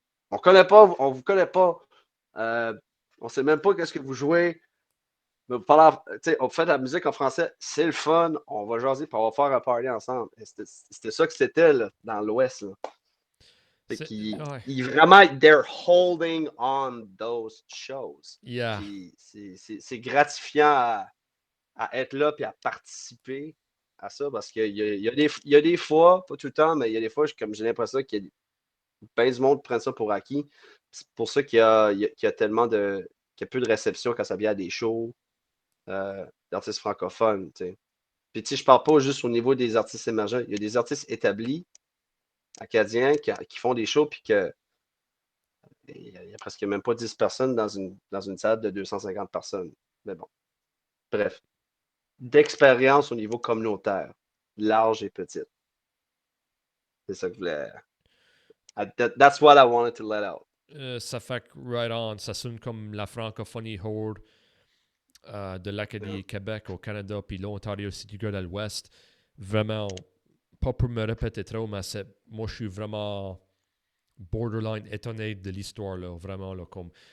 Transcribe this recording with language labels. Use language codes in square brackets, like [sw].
[fr] On vous connaît pas, on sait même pas qu'est-ce que vous jouez, mais on fait de la musique en français, c'est le fun, on va jaser, puis on va faire un party ensemble. C'était ça que c'était, là, dans l'Ouest, là. Fait qu'ils Ouais. [en] vraiment, they're holding on those shows. Yeah. [fr] Puis c'est gratifiant à être là et à participer à ça parce qu'il y a des fois, pas tout le temps, mais il y a des fois, comme j'ai l'impression qu'il y a ben du monde qui prennent ça pour acquis. C'est pour ça qu'il y a tellement qu'il y a peu de réception quand ça vient à des shows d'artistes francophones. T'sais. Puis, tu sais, je parle pas juste au niveau des artistes émergents. Il y a des artistes établis, acadiens, qui font des shows, puis que il y a presque même pas 10 personnes dans une salle de 250 personnes. Mais bon, bref. D'expérience au niveau communautaire, large et petite. C'est ça que je voulais. [en] That's what I wanted to let out. [fr] Ça fait que right on, ça sonne comme la francophonie horde de l'Acadie [en] Yeah. [fr] Québec au Canada, puis l'Ontario si tu regardes à l'Ouest. Vraiment, pas pour me répéter trop, mais moi je suis vraiment borderline étonné de l'histoire, là, vraiment, là, comme,